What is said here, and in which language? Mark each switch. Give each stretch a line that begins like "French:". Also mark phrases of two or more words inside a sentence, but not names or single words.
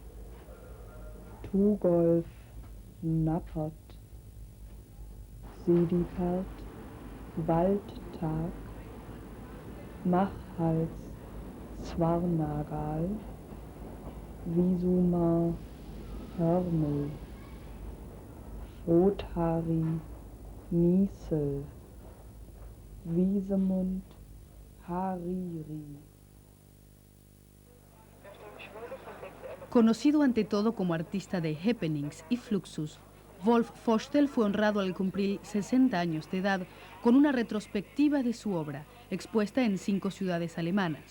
Spanish: Tugolf Nappert, Sedipert Waldtag, Machhals Zwarnagal, Visuma Hörmel, Rothari Niesel, Wiesemund Hariri. Conocido ante todo como artista de happenings y fluxus, Wolf Forstel fue honrado al cumplir 60 años de edad con una retrospectiva de su obra, expuesta en 5 ciudades alemanas.